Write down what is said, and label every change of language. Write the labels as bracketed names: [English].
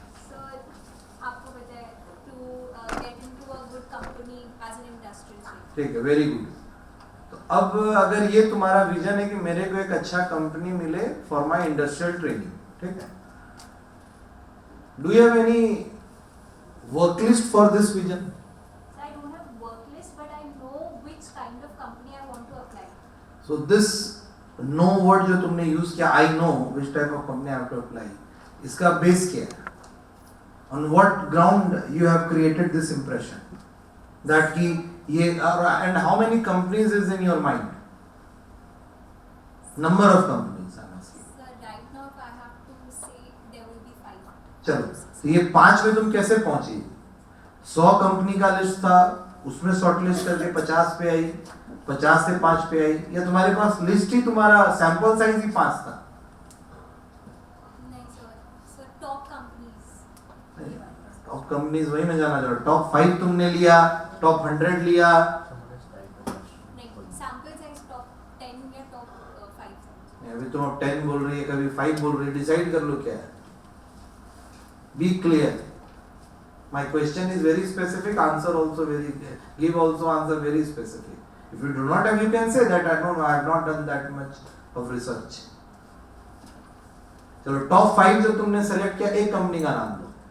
[English] sir [Hindi] आपको बताया [English] To get into a good company as an industrial. [Hindi] ठीक है, [English] Very good. [Hindi] तो अब अगर ये तुम्हारा विजन है कि मेरे को एक अच्छा कंपनी मिले [English] for my industrial training, [Hindi] ठीक है, [English] Do you have any work list for this vision? I don't have work list, but I know which kind of company I want to apply. So this know word [Hindi] जो तुमने use किया, [English] I know which type of company I have to apply, [Hindi] इसका base क्या है? [English] On what ground you have created this impression that [Hindi] कि ये, [English] and how many companies is in your mind? Number of companies I'm asking. Sir, right now if I have to say, there will be 5. [Hindi] चलो, तो ये 5 में तुम कैसे पहुंची? 100 company का लिस्ट था, उसमें शॉर्ट लिस्ट करके 50 पे आई, 50 से 5 पे आई, या तुम्हारे पास लिस्ट ही, तुम्हारा सैंपल साइज ही 5 था? नहीं sir, top companies. Top companies वही मैं जाना चाह रहा हूँ। टॉप 5 तुमने लिया, टॉप 100 लिया? नहीं, सैंपल साइज टॉप 10 या टॉप 5। अभी तुम 10 बोल रही है, कभी 5 बोल रही है, डिसाइड कर लो क्या है। [English] Be clear. My question is very specific. Answer also very. Give also answer very specific. If you do not have, you can say that I don't know. I have not done that much of research. [Hindi] चलो top 5 जो तुमने select किया, एक company का नाम दो।